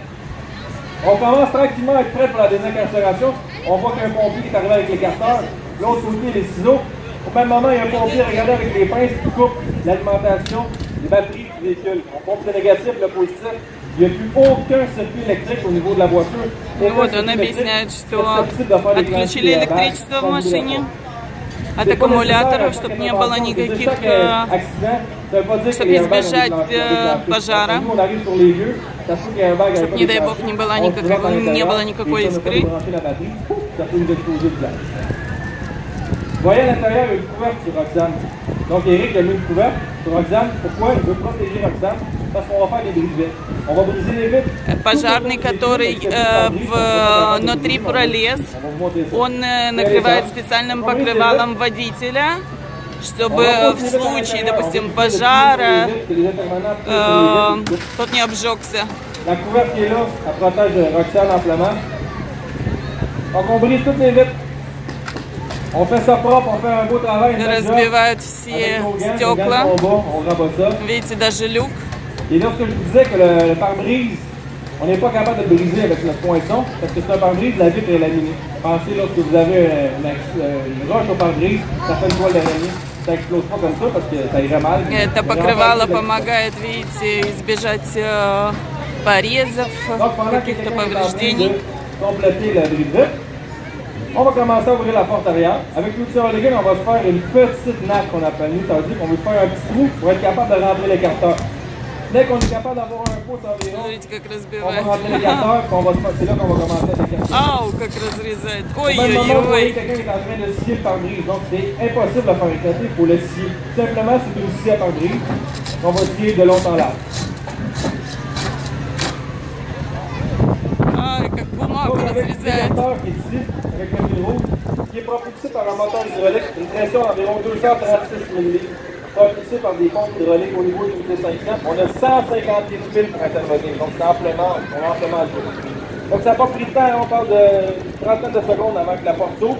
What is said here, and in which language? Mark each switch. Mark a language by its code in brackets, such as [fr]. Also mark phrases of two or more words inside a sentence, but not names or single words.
[fr] On commence tranquillement à être prêt pour la désincarcération. On voit qu'il y a un pompier qui est arrivé avec l'écarteur, l'autre côté les ciseaux. Au même moment, il y a un pompier regardé avec les pinces qui coupe l'alimentation des batteries du véhicule. On pompe le négatif, le positif. Il n'y a plus aucun circuit électrique au niveau de la voiture. [ru] Вот он объясняет, что отключили электричество в машине от аккумуляторов, чтобы не было никаких, чтобы избежать пожара, чтобы, не дай бог, не было никакой искры. [fr] Vous voyez à l'intérieur, il y a une couverte sur Roxane. Donc Eric a mis une couverte sur Roxane. Pourquoi? Il veut protéger Roxane. Parce qu'on va faire des brises-vitres. On va briser les vitres. [ru] Пожарный, который внутри пролез, он накрывает специальным покрывалом водителя, чтобы в случае, допустим, пожара тот не обжегся. [fr] La couverte qui est là, ça protège Roxane amplement. Donc on brise toutes les vitres. On fait ça propre, on fait un beau travail. [ru] Разбивают все стекла. Видите, даже люк. [fr] Et lorsque je vous disais que le pare-brise, on n'est pas capable de briser avec notre poinçon, parce que c'est un pare-brise, la vitre est laminée. Pensez lorsque vous avez une roche au pare-brise, ça fait une toile d'araignée. Ça explose pas comme ça parce que ça irait mal. [ru] Это покрывало помогает, видите, избежать порезов, каких-то повреждений. [fr] Compléter la brise. On va commencer à ouvrir la porte arrière. Avec l'outil Hooligan, on va se faire une petite nappe qu'on appelle nous. Ça veut dire qu'on veut faire un petit trou pour être capable de rentrer l'écarteur. Dès qu'on est capable d'avoir un pouce environ, on va rentrer l'écarteur, c'est là qu'on va commencer à l'écarter. [ru] Ау, как разрезает. Ой-ой-ой. Quelqu'un Ой-ой-ой. [fr] est en train de scier le pare-brise, donc c'est impossible de faire éclater, il faut le scier. Simplement, c'est une scie à pare-brise qu'on va scier de long en large. [ru] Ай, как бумагу [fr] Avec [ru] разрезает. [fr] l'écarteur qui est ici, avec le fil rouge, qui est propulsé par un moteur hydraulique, une pression d'environ 236 mm, propulsé par des pompes hydrauliques au niveau d'une T500. On a 150 000 fils pour intervenir, donc c'est amplement joué. Donc ça n'a pas pris de temps, on parle de 30 de secondes avant que la porte s'ouvre.